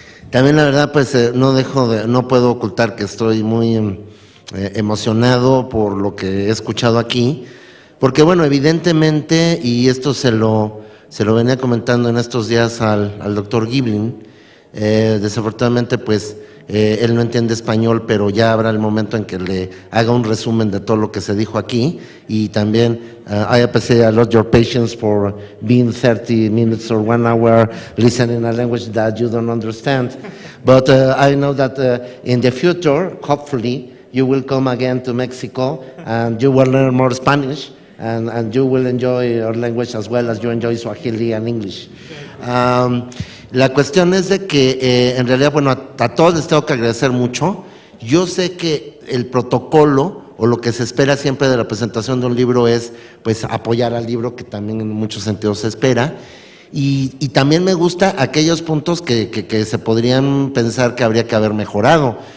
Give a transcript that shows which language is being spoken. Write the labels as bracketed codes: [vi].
[es] También la verdad, pues, no puedo ocultar que estoy muy emocionado por lo que he escuchado aquí, porque bueno, evidentemente, y esto se lo venía comentando en estos días al doctor Giblin, desafortunadamente pues él no entiende español, pero ya habrá el momento en que le haga un resumen de todo lo que se dijo aquí. Y también [en] I appreciate a lot your patience for being 30 minutes or 1 hour listening a language that you don't understand, but I know that in the future, hopefully, you will come again to Mexico and you will learn more Spanish. And you will enjoy our language as well as you enjoy Swahili and English. [es] La cuestión es de que en realidad, bueno, a todos les tengo que agradecer mucho. Yo sé que el protocolo o lo que se espera siempre de la presentación de un libro es pues apoyar al libro, que también en muchos sentidos se espera. Y también me gusta aquellos puntos que se podrían pensar que habría que haber mejorado.